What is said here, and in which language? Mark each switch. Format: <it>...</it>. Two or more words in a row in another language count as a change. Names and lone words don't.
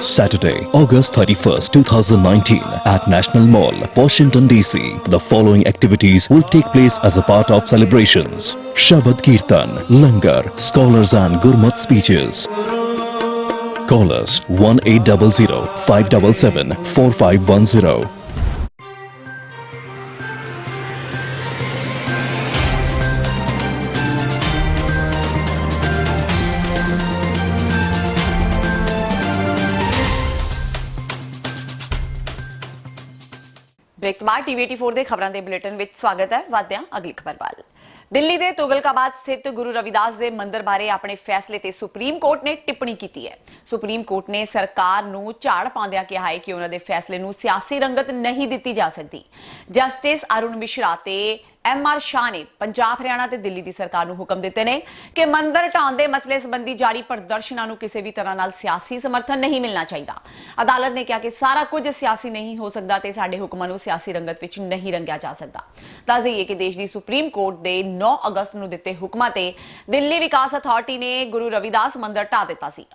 <en>Saturday, August 31st, 2019 at National Mall, Washington DC. The following activities will take place as a part of celebrations: Shabad Kirtan, Langar, scholars and Gurmat speeches. Call us 1800 577 4510.</en> <pa>ਬ੍ਰੇਕ ਤੋਂ ਬਾਅਦ ਟੀਵੀ 84 ਦੇ ਖਬਰਾਂ ਦੇ ਬੁਲੇਟਿਨ ਵਿੱਚ ਸਵਾਗਤ ਹੈ। ਵਧਦੇ ਹਾਂ ਅਗਲੀ ਖਬਰ ਵੱਲ। ਦਿੱਲੀ ਦੇ ਤੁਗਲਕਾਬਾਦ ਸਥਿਤ ਗੁਰੂ ਰਵਿਦਾਸ ਦੇ ਮੰਦਿਰ ਬਾਰੇ ਆਪਣੇ ਫੈਸਲੇ ਤੇ ਸੁਪਰੀਮ ਕੋਰਟ ਨੇ ਟਿੱਪਣੀ ਕੀਤੀ ਹੈ। ਸੁਪਰੀਮ ਕੋਰਟ ਨੇ ਸਰਕਾਰ ਨੂੰ ਝਾੜ ਪਾਉਂਦਿਆਂ ਕਿਹਾ ਹੈ ਕਿ ਉਹਨਾਂ ਦੇ ਫੈਸਲੇ ਨੂੰ ਸਿਆਸੀ ਰੰਗਤ ਨਹੀਂ ਦਿੱਤੀ ਜਾ ਸਕਦੀ। ਜਸਟਿਸ ਅਰੁਣ ਮਿਸ਼ਰਾ ਤੇ MR ਸ਼ਾਹ ਨੇ ਪੰਜਾਬ ਹਰਿਆਣਾ ਤੇ ਦਿੱਲੀ ਦੀ ਸਰਕਾਰ ਨੂੰ ਹੁਕਮ ਦਿੱਤੇ ਨੇ ਕਿ ਮੰਦਿਰ ਢਾਉਣ ਦੇ ਮਸਲੇ ਸੰਬੰਧੀ ਜਾਰੀ ਪ੍ਰਦਰਸ਼ਨਾਂ ਨੂੰ ਕਿਸੀ ਭੀ ਤਰ੍ਹਾਂ ਨਾਲ ਸਿਆਸੀ ਸਮਰਥਨ ਨਹੀਂ ਮਿਲਨਾ ਚਾਹੀਏ। ਅਦਾਲਤ ਨੇ ਕਹਾ ਕਿ ਸਾਰਾ ਕੁਛ ਸਿਆਸੀ ਨਹੀਂ ਹੋ ਸਕਤਾ ਤੇ ਸਾਡੇ ਹੁਕਮਾਂ ਨੂੰ ਸਿਆਸੀ ਰੰਗਤ ਵਿਚ ਨਹੀਂ ਰੰਗਿਆ ਜਾ ਸਕਤਾ। ਦੱਸ ਦਈਏ ਕਿ ਦੇਸ਼ ਦੀ ਸੁਪਰੀਮ ਕੋਰਟ ਦੇ 9 ਅਗਸਤ ਨੂੰ ਦਿੱਤੇ ਹੁਕਮਾਂ ਤੇ ਦਿੱਲੀ ਵਿਕਾਸ ਅਥਾਰਿਟੀ ਨੇ ਗੁਰੂ ਰਵਿਦਾਸ ਮੰਦਿਰ ਢਾ ਦਿੱਤਾ ਸੀ।</pa>